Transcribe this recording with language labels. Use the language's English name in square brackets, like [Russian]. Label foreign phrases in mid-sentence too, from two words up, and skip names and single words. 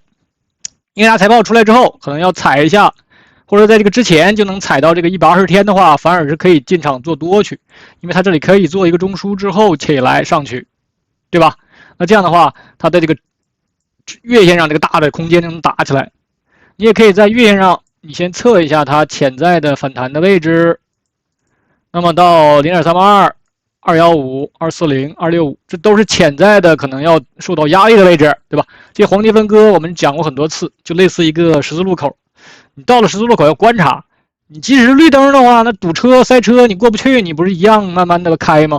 [Chinese] 英偉達財報出來之後，可能要踩一下，或者在這個之前就能踩到這個120天的話，反而是可以進場做多去，因為它這裡可以做一個中樞之後起來上去，對吧？那這樣的話，它的這個月線上這個大的空間能打起來。你也可以在月線上，你先測一下它潛在的反彈的位置，那麼到0.382、215、240、265，這都是潛在的可能要受到壓力的位置，对吧？這黄金分割我們講過很多次，就類似一個十字路口，你到了十字路口要觀察，你即使是綠燈的話，那堵車塞車你過不去，你不是一樣慢慢的開嗎？